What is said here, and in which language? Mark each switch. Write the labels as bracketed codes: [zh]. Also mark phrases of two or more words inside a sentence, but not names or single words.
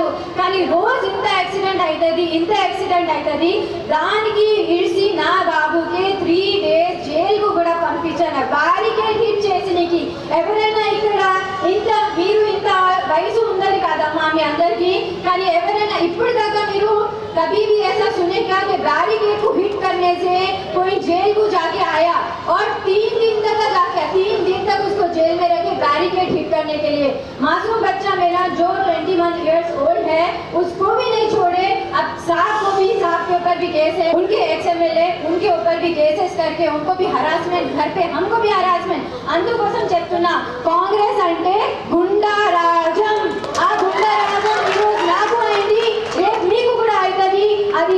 [te] కానీ రోజు ఇంత యాక్సిడెంట్ అవుతుంది. దానికి ఇడిసి నా బాబుకి 3 days జైలుకు కూడా పంపించాను. బ్యారికేడ్ హిట్ చేసినకి ఎవరైనా ఇక్కడ ఇంత వయసు ఉందని కాదమ్మా మీ అందరికీ, కానీ ఎవరైనా ఇప్పుడు దాకా మీరు [hi] कभी भी ऐसा सुने क्या कि बैरिकेड को हिट करने से कोई जेल को जाके आया और 3 दिन तक उसको जेल में रखे बैरिकेड हिट करने के लिए? मासूम बच्चा मेरा जो 21 [en] years old [hi] है उसको भी नहीं छोड़े. अब साहब के ऊपर भी केस है, उनके XMLA उनके ऊपर भी केसेस करके उनको भी हरासमेंट, घर पे हमको भी हरासमेंट. [te] అందుకోసం చెప్తున్నా, కాంగ్రెస్ అంటే గుండా రాజం. ఆ గుండా రాజం ఈరోజు నాకు అయింది, రేపు మీకు కూడా అవుతుంది.